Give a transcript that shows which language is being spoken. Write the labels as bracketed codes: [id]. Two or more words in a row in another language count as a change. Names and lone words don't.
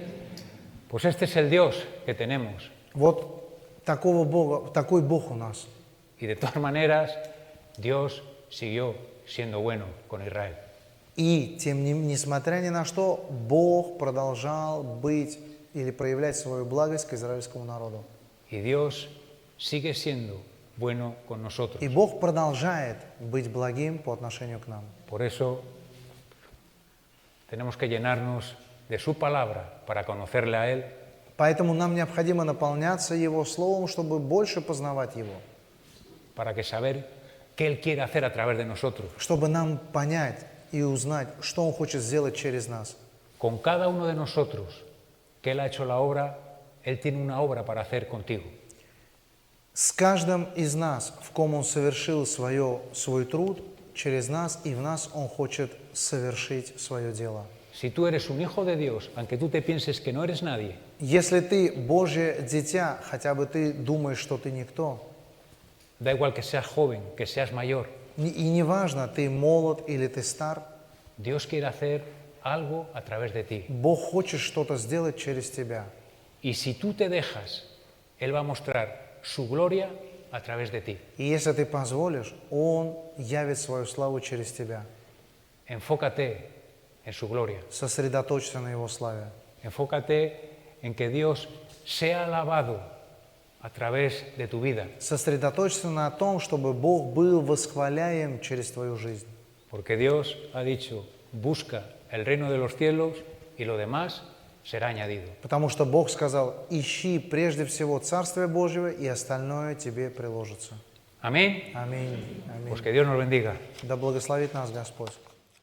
[es] Pues este es el Dios que tenemos. [ru] Вот такого Бога, такой Бог у нас. [es] Y de todas maneras, Dios siguió siendo bueno con Israel. [ru] И, несмотря ни на что, Бог продолжал быть или проявлять свою благость к израильскому народу. [es] Y Dios sigue siendo bueno con nosotros. [ru] И Бог продолжает быть благим по отношению к нам. [es] Por eso tenemos que llenarnos de su palabra para conocerle a Él, [ru] Поэтому нам необходимо наполняться Его Словом, чтобы больше познавать Его. [es] para que saber qué Él quiere hacer a través de nosotros. [ru] Чтобы нам понять и узнать, что Он хочет сделать через нас. [es] Con cada uno de nosotros que Él ha hecho la obra, Él tiene una obra para hacer contigo. [ru] С каждым из нас, в ком Он совершил свой труд, через нас и в нас Он хочет совершить свое дело. [es] Si tú eres un hijo de Dios, aunque tú te pienses que no eres nadie, [ru] Если ты Божье дитя, хотя бы ты думаешь, что ты никто, [es] da igual que seas joven, que seas mayor, [ru] и неважно, ты молод или ты стар, [es] Dios quiere hacer algo a través de ti. [ru] Бог хочет что-то сделать через тебя. [es] Y si tú te dejas, Él va a mostrar su gloria a través de ti. [ru] И если ты позволишь, Он явит свою славу через тебя. [es] Enfócate en su gloria. [ru] Сосредоточься на Его славе. [es] Enfócate en que Dios sea alabado a través de tu vida, [ru] Сосредоточься на том, чтобы Бог был восхваляем через твою жизнь. [es] porque Dios ha dicho, busca el reino de los cielos y lo demás será añadido. [ru] Потому что Бог сказал, ищи прежде всего Царствие Божьего, и остальное тебе приложится. [es] Amén. [ru] Аминь. Аминь. [es] Pues que Dios nos bendiga. [ru] Да благословит нас Господь.